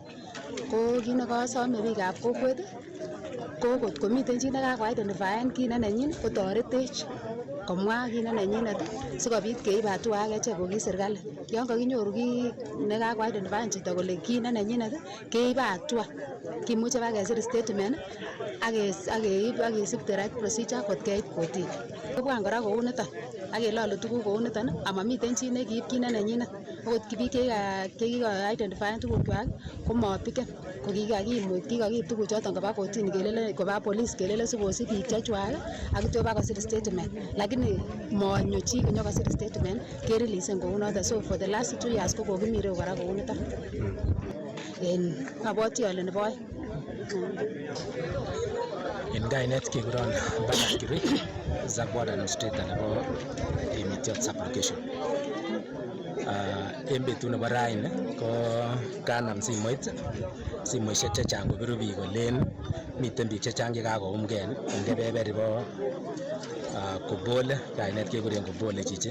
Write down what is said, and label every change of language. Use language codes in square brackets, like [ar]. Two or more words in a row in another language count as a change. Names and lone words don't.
[kln] Ko kit nekosome biikab kokwet ko kotko miten chi nekako-identifyen kit nenenyin kotoretech komwa kit nenenyinet sikobit keib hatua ak echek ko ki serikali. Yon kakinyoru kit nekako-identifyen chito kole kit nenenyinet keibe hatua. Kimuche bakesir statement ak keib ak kesib [en] the right procedure [kln] kot keit kotini. Kobwan kora kou niton ak kelole tuguk kou niton amamiten chi nekiib kit nenenyinet. Okot biik chekiko-identifyen tugukwak komapiken ko kikakiib tuguchoton koba kotini kelele koba police kelele sikosib biik chechwak ak kityo bakosir statement. Lakini monyo chi konyokosir statement kereleasen kou noton. So [en] for the last 2 years [kln] ko kokimi ireu kora kou niton. Abwoti ale nebo oeng. En kainet kekuron Bernard Kirui, Zabwad administrator nebo Emitiot Supplication. En betut nebo raini ko kanam simoisiek chechang kobiru biik kolen miten biik chechang chekakoumgei en kebeberi bo Kobole, kainet kekuren Kobole chichi.